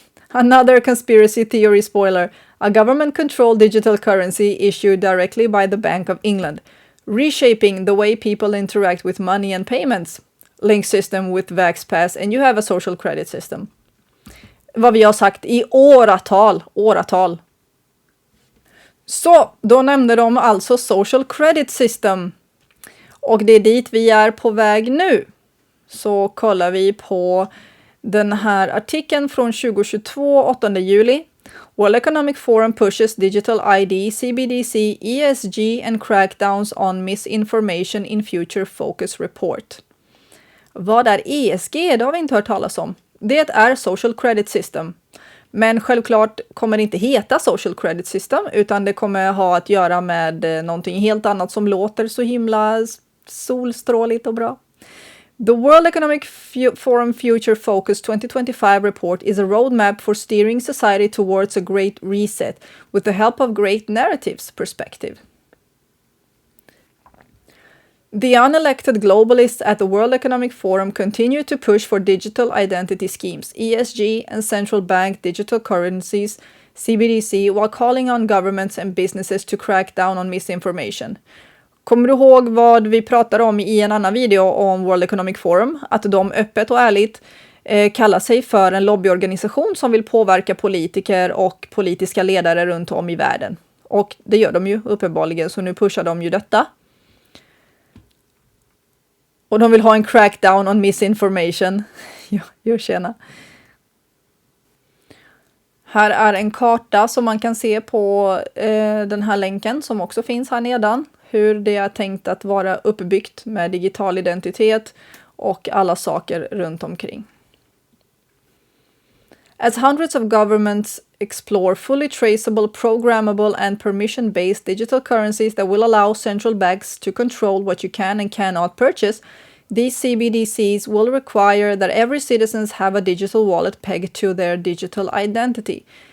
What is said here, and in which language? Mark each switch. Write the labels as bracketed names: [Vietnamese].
[English] Another conspiracy theory spoiler, a government-controlled digital currency issued directly by the Bank of England, reshaping the way people interact with money and payments. Link system with VaxPass and you have a social credit system. [Swedish] Vad vi har sagt i åratal. Så, då nämnde de alltså social credit system. Och det är dit vi är på väg nu. Så kollar vi på den här artikeln från 2022, 8 juli. [English] World Economic Forum pushes Digital ID, Cbdc, ESG and crackdowns on misinformation in future focus report. [Swedish] Vad är ESG? Det har vi inte hört talas om. Det är Social Credit System. Men självklart kommer det inte heta Social Credit System utan det kommer ha att göra med någonting helt annat som låter så himla solstråligt och bra. [English] The World Economic Forum Future Focus 2025 report is a roadmap for steering society towards a great reset with the help of great narratives perspective. The unelected globalists at the World Economic Forum continue to push for digital identity schemes, ESG, and central bank digital currencies, Cbdc, while calling on governments and businesses to crack down on misinformation. [Swedish] Kommer du ihåg vad vi pratade om i en annan video om World Economic Forum? Att de öppet och ärligt kallar sig för en lobbyorganisation som vill påverka politiker och politiska ledare runt om i världen. Och det gör de ju uppenbarligen, så nu pushar de ju detta. Och de vill ha en [English] crackdown on misinformation. [Swedish] Ja, tjena. Här är en karta som man kan se på den här länken som också finns här nedan. Hur det är tänkt att vara uppbyggt med digital identitet och alla saker runt omkring. [English] As hundreds of governments explore fully traceable, programmable and permission-based digital currencies that will allow central banks to control what you can and cannot purchase, these CBDCs will require that every citizens have a digital wallet pegged to their digital identity.